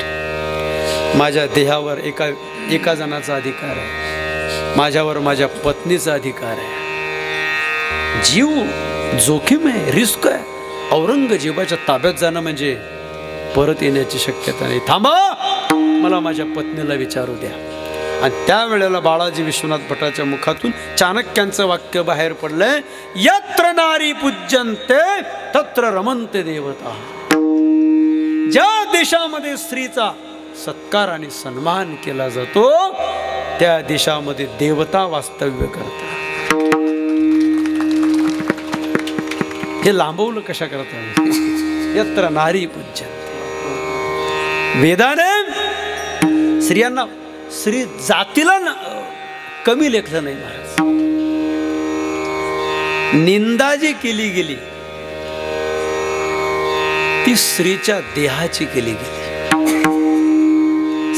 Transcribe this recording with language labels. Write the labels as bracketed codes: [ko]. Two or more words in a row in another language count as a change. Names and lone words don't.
[mr] माझ्या देहावर एका जणाचा अधिकार आहे, माझ्यावर माझ्या पत्नीचा अधिकार आहे. जीव जोखीम आहे, रिस्क आहे. औरंगजेबाच्या ताब्यात जाणं म्हणजे परत येण्याची शक्यता नाही. थांबा, मला माझ्या पत्नीला विचारू द्या. आणि त्यावेळेला बाळाजी विश्वनाथ भटाच्या मुखातून चाणक्यांचं वाक्य बाहेर पडलंय, [sa] यत्र नारी पूज्यन्ते तत्र रमन्ते देवता. [mr] ज्या देशामध्ये स्त्रीचा सत्कार आणि सन्मान केला जातो त्या देशामध्ये देवता वास्तव्य करतात. हे लांबवलं कशा करता? [sa] यत्र नारी पूज्यन्ते. [mr] वेदाने स्त्रियांना, स्त्री जातीला कमी लेखलं नाही महाराज. निंदा जी केली गेली ती स्त्रीच्या देहाची केली गेली.